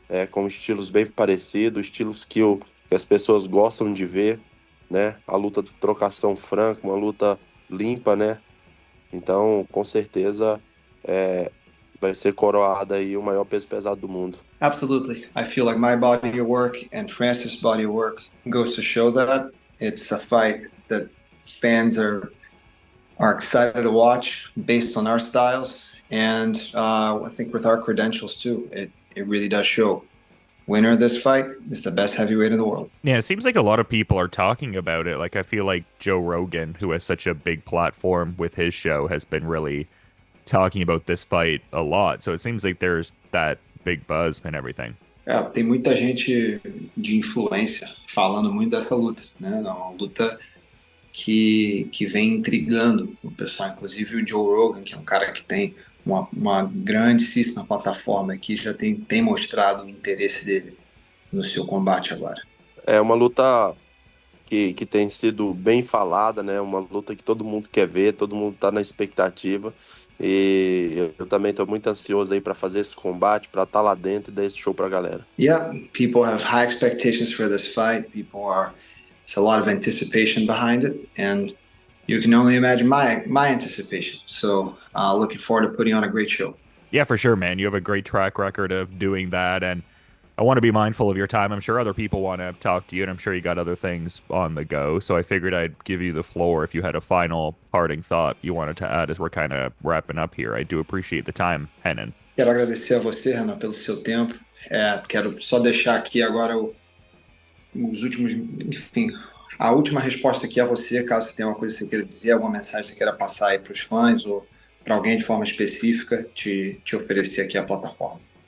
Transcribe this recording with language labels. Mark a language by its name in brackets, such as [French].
[Portuguese] com estilos bem parecidos, estilos que as pessoas gostam de ver, né? A luta de trocação franca, uma luta limpa, né? Então, com certeza, é, vai ser coroada aí o maior peso pesado do mundo. [English] Absolutely. I feel like my body of work and Francis' body of work goes to show that it's a fight that fans are excited to watch based on our styles, and I think with our credentials too, it really does show. Winner of this fight is the best heavyweight in the world. Yeah, it seems like a lot of people are talking about it. Like I feel like Joe Rogan, who has such a big platform with his show, has been really talking about this fight a lot. So it seems like there's that big buzz and everything. [Portuguese] Tem muita gente de influência falando muito dessa luta, né? É uma luta que vem intrigando o pessoal, inclusive o Joe Rogan, que é um cara que tem uma grandíssima plataforma que já tem mostrado o interesse dele no seu combate agora. É uma luta que tem sido bem falada, né? Uma luta que todo mundo quer ver, todo mundo tá na expectativa. E eu também estou muito ansioso aí para fazer esse combate, para estar lá dentro e dar esse show pra galera. [English] Yeah, people have high expectations for this fight. It's a lot of anticipation behind it, and you can only imagine my anticipation. So, looking forward to putting on a great show. Yeah, for sure, man. You have a great track record of doing that, and I want to be mindful of your time. I'm sure other people want to talk to you, and I'm sure you got other things on the go. So I figured I'd give you the floor if you had a final parting thought you wanted to add as we're kind of wrapping up here. I do appreciate the time, Renan. [Portuguese] Quero agradecer a você, Renan, pelo seu tempo. Quero só deixar aqui agora os últimos, enfim, a última resposta aqui a você, caso você tenha uma coisa que você queira dizer, alguma mensagem que você queira passar aí para os fãs ou para alguém de forma específica, te oferecer aqui a plataforma.